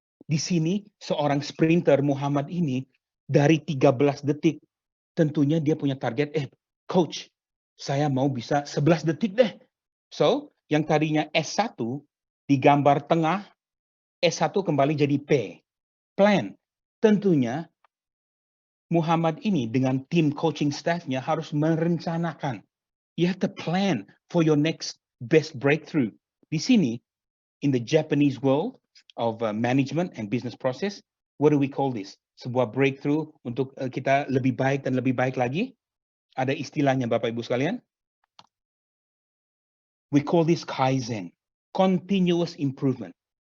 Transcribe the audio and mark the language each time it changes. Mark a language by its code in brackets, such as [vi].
[id] Di sini seorang sprinter Muhammad ini dari 13 detik, tentunya dia punya target, coach, saya mau bisa 11 detik deh. So, yang tadinya S1 di gambar tengah, S1 kembali jadi P. Plan. Tentunya Muhammad ini dengan tim coaching staff-nya harus merencanakan. [en] You have to plan for your next best breakthrough. [id] Di sini, [en] in the Japanese world of management and business process, what do we call this? [id] Sebuah breakthrough untuk kita lebih baik dan lebih baik lagi. Ada istilahnya Bapak Ibu sekalian. [en] We call this Kaizen, continuous improvement.